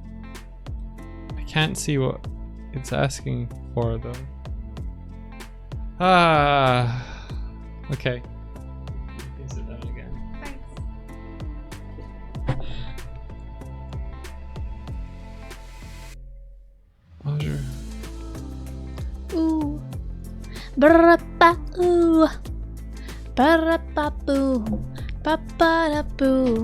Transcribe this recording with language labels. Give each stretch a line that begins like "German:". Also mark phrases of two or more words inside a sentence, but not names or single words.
English: I can't see what it's asking for though. Okay. You can sit down again. Bonjour. Ooh. Brrrapa-ooh. Ba-ra-ba-boo. Ba-ba-da-boo.